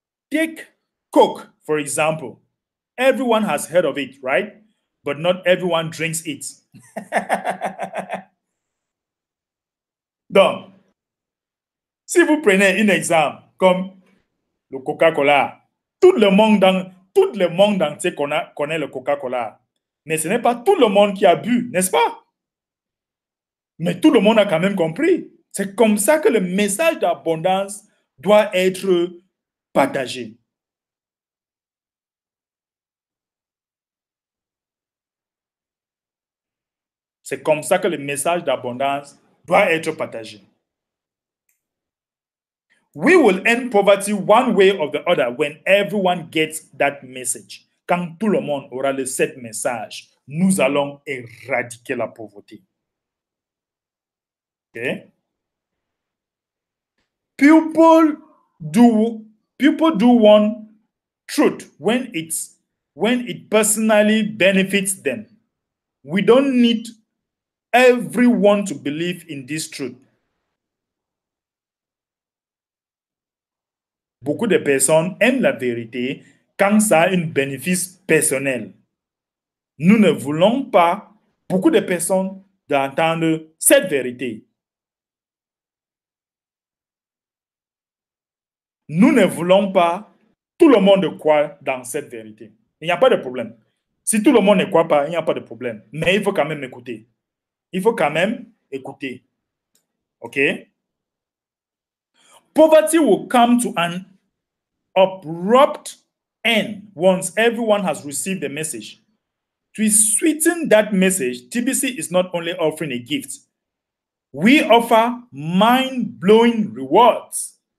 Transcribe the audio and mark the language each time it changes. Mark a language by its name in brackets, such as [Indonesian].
[English] Take Coke, for example. Everyone has heard of it, right? But not everyone drinks it. [French] Donc, si vous prenez un exemple comme le Coca-Cola, tout le monde entier connaît le Coca-Cola. Mais ce n'est pas tout le monde qui a bu, n'est-ce pas? Mais tout le monde a quand même compris. C'est comme ça que le message d'abondance doit être partagé. C'est comme ça que le message d'abondance doit être partagé. [English] We will end poverty one way or the other when everyone gets that message. [French] Quand tout le monde aura ce message, nous allons éradiquer la pauvreté. [English] Okay? People do want truth when it personally benefits them. We don't need everyone to believe in this truth. [French] Beaucoup de personnes aiment la vérité quand ça a un bénéfice personnel. Nous ne voulons pas, beaucoup de personnes, d'entendre cette vérité. Nous ne voulons pas tout le monde croire dans cette vérité. Il n'y a pas de problème. Si tout le monde ne croit pas, il n'y a pas de problème. Mais il faut quand même écouter. Il faut quand même écouter. OK? [English] Poverty will come to an abrupt end once everyone has received the message. To sweeten that message, TBC is not only offering a gift. We offer mind-blowing rewards.